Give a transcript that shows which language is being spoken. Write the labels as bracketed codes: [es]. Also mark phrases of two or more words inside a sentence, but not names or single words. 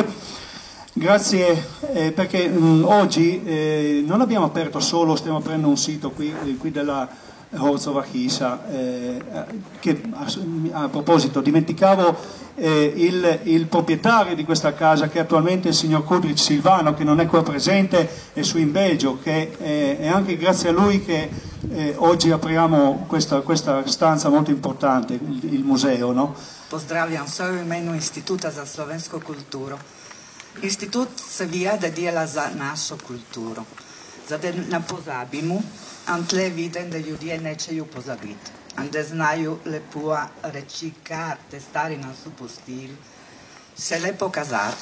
[it] Grazie perché oggi non abbiamo aperto solo, stiamo aprendo un sito qui della Horzova Chisa, che a proposito dimenticavo il proprietario di questa casa, che attualmente è il signor Kudric Silvano, che non è qua presente, è su in Belgio, che è anche grazie a lui che oggi apriamo questa stanza molto importante, il museo, no? [sl] Pozdravljam vse v imenu Instituta za slovensko kulturo. Institut se vija, da dela za našo kulturo, da ne pozabimo, in tle vidim, da ljudje nečejo pozabiti, in da znajo lepo reči, kar te stari nas upustili, se le pokazati.